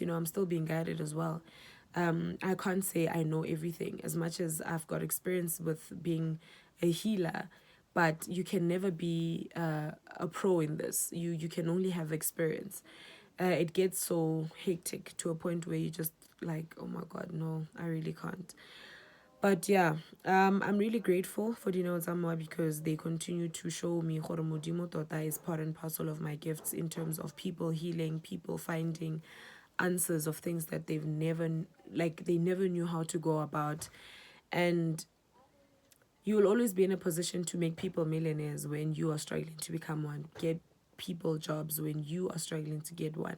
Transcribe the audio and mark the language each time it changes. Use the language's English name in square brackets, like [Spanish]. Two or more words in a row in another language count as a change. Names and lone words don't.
[English] I'm still being guided as well. I can't say I know everything, as much as I've got experience with being a healer, but you can never be a pro in this. You can only have experience. It gets so hectic to a point where you just like, oh my God, no, I really can't. But yeah, I'm really grateful for Dino Zamwa, because they continue to show me [Tswana] gore Modimo tota [English] is part and parcel of my gifts, in terms of people healing, people finding answers of things that they never knew how to go about. And you will always be in a position to make people millionaires when you are struggling to become one, get people jobs when you are struggling to get one.